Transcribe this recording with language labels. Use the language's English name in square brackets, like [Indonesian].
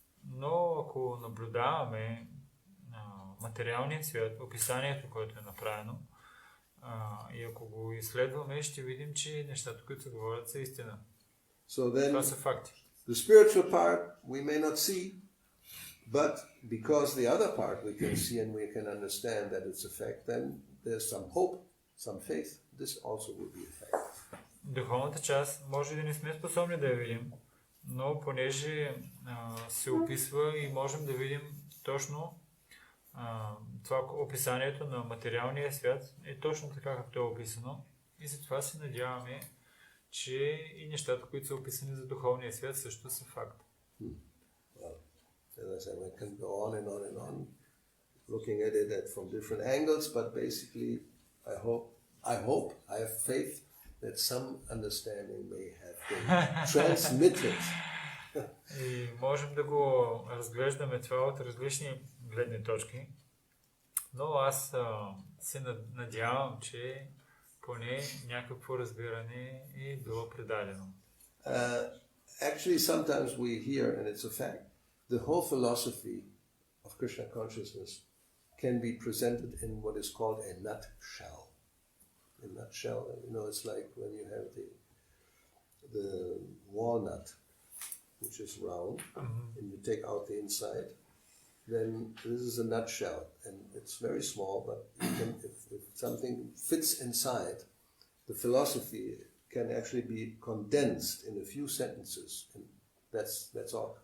[Bulgarian] Но ако наблюдаваме материалният свят, описанието, което е направено, и ако го изследваме, ще видим, че нещата, които се говорят, са истина. Това са факти. [English] The spiritual part we may not see, but because the other part we can see and we can understand that it's a fact, then there's some hope, some faith. This also will be a fact. [Bulgarian] Духовната част може да не сме способни да я видим, но понеже се описва и можем да видим точно това описанието на материалния свят е точно така, както е описано, и затова се надяваме, че и нещата, които са описани за духовния свят, също са факт. [English] Well, as I said, we can go on and on and on, looking at it from different angles, but basically, I have faith that some understanding may have been transmitted. [Bulgarian] И можем да го разглеждаме това от различни гледни точки, но аз се надявам, че поне някакво разбиране е било предадено. [English] Actually, sometimes we hear, and it's a fact, the whole philosophy of Krishna consciousness can be presented in what is called a nutshell. A nutshell, it's like when you have the walnut, which is round, and you take out the inside, then this is a nutshell, and it's very small, but if something fits inside, the philosophy can actually be condensed in a few sentences, and that's all.